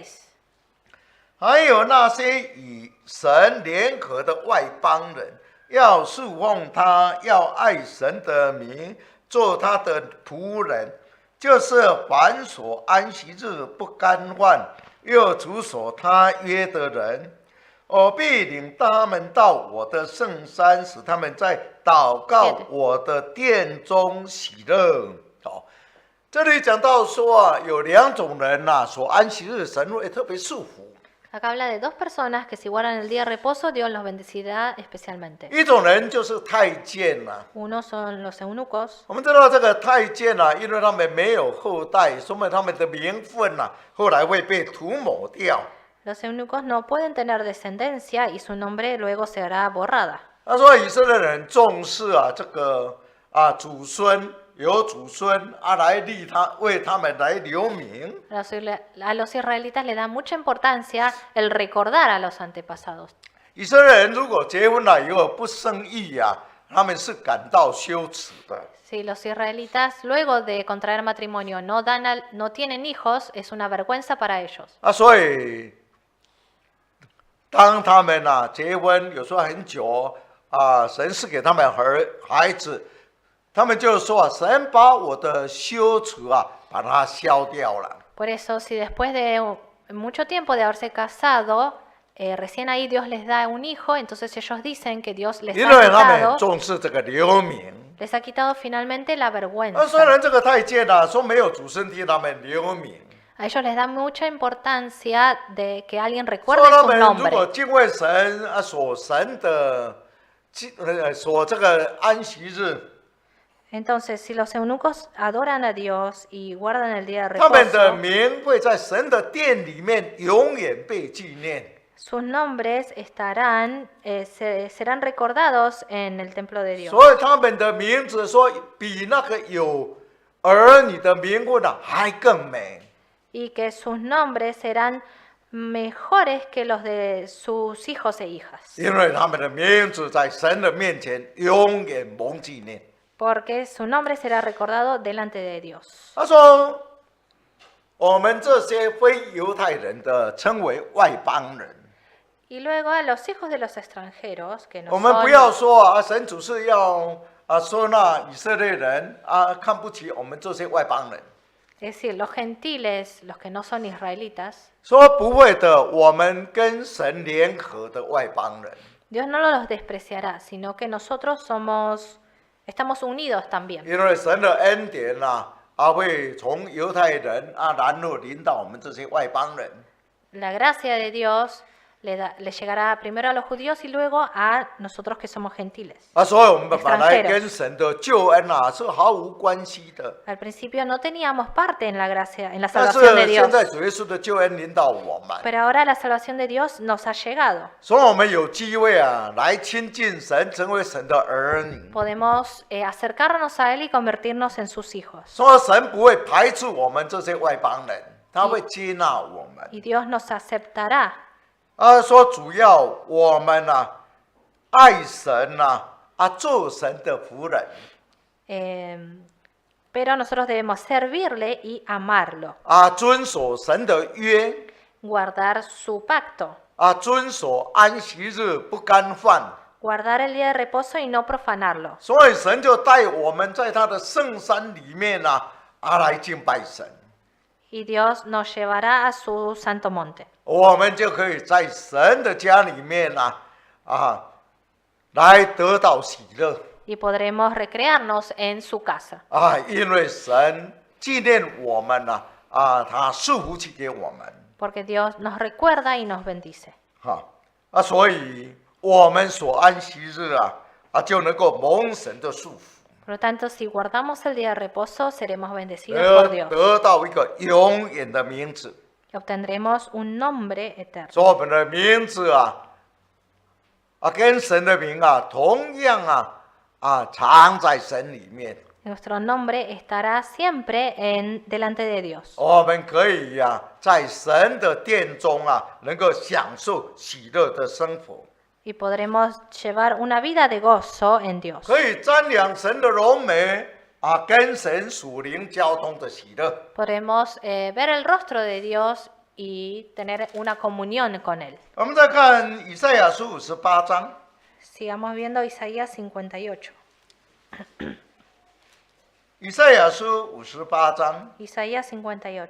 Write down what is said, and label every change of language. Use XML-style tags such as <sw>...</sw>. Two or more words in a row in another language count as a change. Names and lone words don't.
<zh>还有那些与神联合的外邦人，要侍奉他，要爱神的名，做他的仆人，就是凡所安息日不干犯，又主守他约的人。我必领他们到我的圣山，使他们在祷告我的殿中喜乐。这里讲到说有2种人所安息日神会特别祝福。</zh> <es>Acá habla de dos personas que si guardan el día de reposo, Dios los bendecirá especialmente.</es> <zh>一种人就是太监呐、</zh> <es>Uno son los eunucos.</es> <zh>我们知道这个太监啊，因为他们没有后代，所以他们的名分呐、后来会被涂抹掉。</zh> <es>Los eunucos no pueden tener descendencia y su nombre luego será borrada.</es> <zh>所以以色列人重视啊这个祖孙，有祖孙来立他，为他们来留名。</zh> <es>A los israelitas le da mucha importancia el recordar a los antepasados.</es> <zh>以色列人如果结婚了以后不生育啊，他们是感到羞耻的。</zh> <es>Si los israelitas luego de contraer matrimonio no tienen hijos, es una vergüenza para ellos.</es> <zh>所以当他们结婚，有时候很久神赐给他们孩子，他们就说神把我的羞耻把它消掉了。</zh> <es>Por eso, si después de mucho tiempo de haberse casado, recién ahí Dios les da un hijo, entonces ellos dicen que Dios</es> <zh>因为他们</zh> <es>quitado,</es> <zh>重视这个留名。</zh> <es>les ha quitado finalmente la vergüenza.</es> <zh>虽然这个太监说没有祖孙替他们留名，</zh> <es>A ellos les da mucha importancia de que alguien</es> <zh>说</zh> <es>recuerde</es> <zh>他</zh> <es>su</es> <zh>们如果</zh> <es>nombre.</es> <zh>敬畏神所神的所这个安息日，</zh> <es>Entonces, si los eunucos adoran a Dios y guardan el día de</es> <zh>他们的</zh> <es>reposo,</es> <zh>名会在神的殿里面永远被纪念。</zh> <es>sus nombres serán recordados en el templo de Dios.</es> <zh>所以他们的名字说比那个有儿女的名分还更美。</zh> <es>Y que sus nombres serán mejores que los de sus hijos e hijas.</es> <zh>因为他们的名字在神的面前永远蒙纪念。</zh> <es>Porque su nombre será recordado delante de Dios.</es> <zh>他说，我们这些非犹太人的称为外邦人。</zh> <es>Y luego a los hijos de los extranjeros, que no</es> <zh>我们不要</zh> <es>son,</es> <zh>说神主是要说那以色列人看不起我们这些外邦人。</zh> <es>es decir, los gentiles, los que no son israelitas,</es> <zh>说不会的，我们跟神联合的外邦人。</zh> <es>Dios no los despreciará, sino que nosotros estamos unidos también.</es> <zh>因为神的恩典会从犹太人然后临到我们这些外邦人。</zh> <es>La gracia de Dios le llegará primero a los judíos y luego a nosotros que somos gentiles.</es> <zh>所以我们本来跟神的救恩是毫无关系的。</zh> <es>Al principio no teníamos parte en la gracia, en la</es> <zh>但</zh> <es>salvación de</es> <zh>是</zh> <es>Dios.</es> <zh>现在主耶稣的救恩临到我们，</zh> <es>Pero ahora la salvación de Dios nos ha llegado.</es> <zh>所以我们有机会来亲近神，成为神的儿女。</zh> <es>Podemos acercarnos a Él y convertirnos en sus hijos.</es> <zh>所以神不会排斥我们这些外邦人，他会接纳我们。</zh> <es>Y Dios nos aceptará.</es> <zh>说主要我们爱神做神的仆人。</zh> <es>Pero nosotros debemos servirle y amarlo.</es> <zh>遵守神的约。</zh> <es>Guardar su pacto.</es> <zh>遵守安息日不干犯。</zh> <es>Guardar el día de reposo y no profanarlo.</es> <zh>所以神就带我们在他的圣山里面来敬拜神。</zh> <es>Y Dios nos llevará a su santo monte.</es> <zh>我们就可以在神的家里面来得到喜乐。</zh> <es>Y podremos recrearnos en su casa.</es> <zh>因为神纪念我们他赐福气给我们。</zh> <es>Porque Dios nos recuerda y nos bendice.</es> <zh>所以我们所安息日就能够蒙神的祝福。</zh> <es>Por lo tanto, si guardamos el día de reposo, seremos bendecidos por Dios.</es> <zh>得到一个永远的名字。</zh> <es>Y obtendremos un nombre eterno.</es> <zh>所以我们的名字跟神的名同样藏在神里面。</zh> <es>Nuestro nombre estará siempre delante de Dios.</es> <zh>我们可以在神的殿中能够享受喜乐的生活。</zh> <es>Y podremos llevar una vida de gozo en Dios.</es> <zh>可以瞻仰神的荣美跟神属灵交通的喜乐。</zh> <es>Podremos ver el rostro de Dios y tener una comunión con Él.</es> <zh>我们再看以赛亚书58章。</zh> <es>Sigamos viendo Isaías 58.</es> <zh>以赛亚书58章</zh> <es>Isaías 58,</es>